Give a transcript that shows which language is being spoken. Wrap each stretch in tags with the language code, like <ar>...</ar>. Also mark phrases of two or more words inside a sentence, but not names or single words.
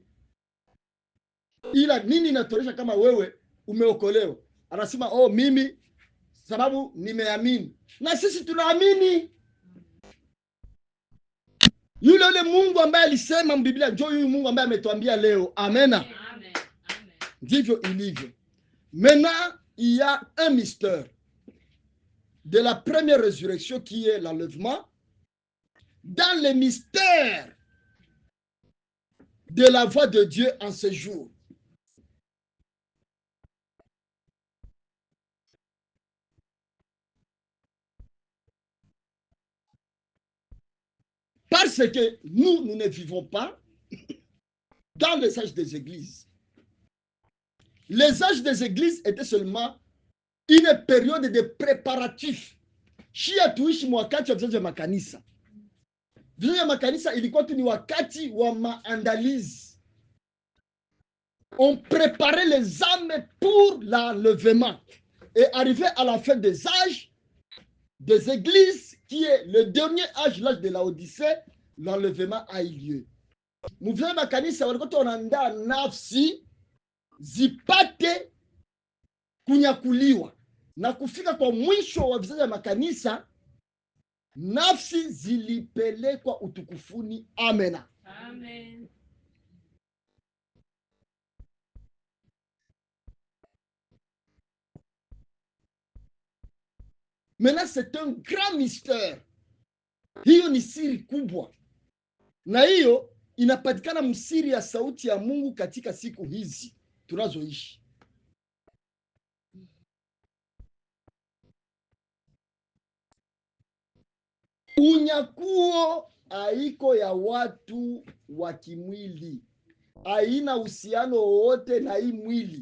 <sw>Ila nini inatosha kama wewe umeokolewa? Anasema, "Oh, mimi sababu nimeamini." Na sisi tunaamini. Yule Mungu ambaye alisema Biblia, njoo huyu Mungu ambaye ametuambia leo. Amena. Amen. Ndivyo ilivyo.</sw> <fr>Maintenant, il y a un mystère de la première résurrection qui est l'enlèvement. Dans le mystère de la voix de Dieu en ce jour. Parce que nous ne vivons pas dans les âges des églises. Les âges des églises étaient seulement une période de préparatifs.</fr> <sw>Shia tuishi mwakati wa vizazi vya makanisa. Vizazi vya makanisa ilikuwa tu ni wakati wa maandalizi.</sw> <fr>On préparait les âmes pour l'enlèvement. Et arrivé à la fin des âges, des églises, qui est le dernier âge, l'âge de la Odyssée, l'enlèvement a eu lieu.</fr> <sw>Muvile makanisa walikuwa wanaandaa nafsi zipate kunyakuliwa, na kufika kwa mwisho wa vizazi vya makanisa, nafsi zilipelekwa utukufuni. Amena. Amen.</sw> <fr>Maintenant, c'est un grand mystère.</fr> <sw>Hiyo ni siri kubwa, na hiyo inapatikana msiri ya sauti ya Mungu katika siku hizi tunazoishi. Unyakuo haiko ya watu wa kimwili, haina uhusiano wowote na hii mwili.</sw>